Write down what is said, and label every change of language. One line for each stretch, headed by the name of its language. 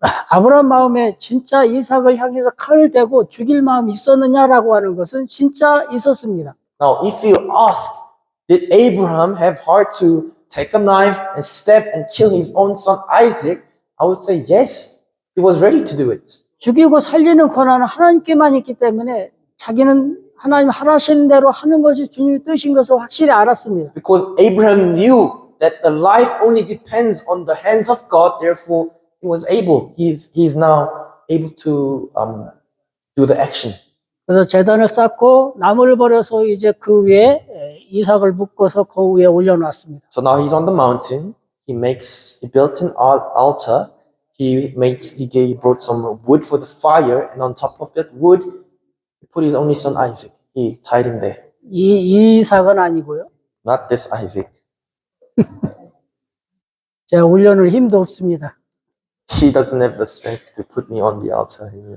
Korean: 아브라함 마음에 진짜 이삭을 향해서 칼을 대고 죽일 마음이 있었느냐라고 하는 것은 진짜 있었습니다.
English: Now, if you ask, did Abraham have heart to take a knife and stab and kill his own son Isaac? I would say yes, he was ready to do it.
Korean: 죽이고 살리는 권한은 하나님께만 있기 때문에 자기는 하나님 하라시는 대로 하는 것이 주님의 뜻인 것을 확실히 알았습니다.
English: Because Abraham knew that the life only depends on the hands of God, therefore he was able. He's now able to do the action.
Korean: 그래서 제단을 쌓고 나무를 버려서 이제 그 위에 이삭을 묶어서 그 위에 올려놨습니다.
English: So now he's on the mountain. He built an altar. He brought some wood for the fire, and on top of that wood, he put his only son Isaac. He tied him there.
Korean: 이 이삭은 아니고요.
English: Not this Isaac.
Korean: 제가 올려놓을 힘도 없습니다.
English: He doesn't have the strength to put me on the altar.